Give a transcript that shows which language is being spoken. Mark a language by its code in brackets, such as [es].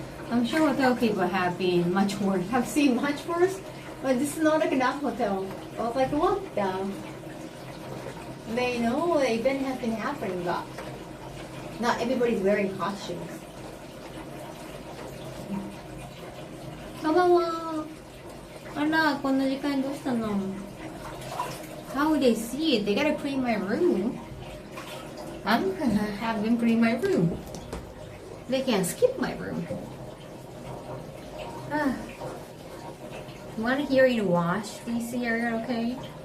[en] I'm sure hotel people have been much worse, have seen much worse, but this is not like enough hotel. I was like, what the? They know the event has been happening, but not everybody's wearing costumes. [ja] こんばんは。あら、こんな時間どうしたの? [en] How would they see it? They gotta clean my room. I'm gonna have them clean my room. They can't skip my room. Want to hear you wash DC area, okay?